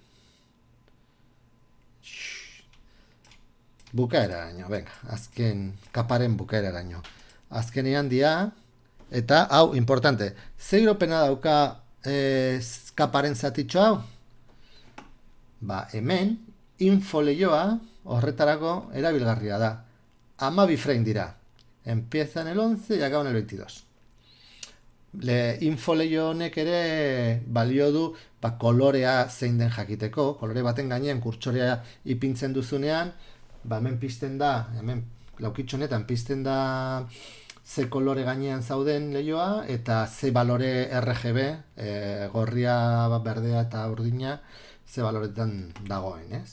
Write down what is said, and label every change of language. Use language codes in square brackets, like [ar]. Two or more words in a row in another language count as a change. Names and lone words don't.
[eu] Bukaeraraino, venga, azken kaparen bukaeraraino. Azkenean dia, eta hau, importante, ze iropena dauka kaparen zatitxo hau? Ba, hemen, info lehioa horretarako erabilgarria da. 12 frame dira. [es] Empieza en el 11 y acaba en el 22. [eu] Info lehio honek ere balio du kolorea zein den jakiteko. Kolore baten gainean kurtsorea ipintzen duzunean, hemen pizten da, hemen laukitxo honetan pizten da ze kolore gainean zauden lehioa eta ze balore RGB, gorria, berdea eta urdina, ze baloretan dagoen, ez?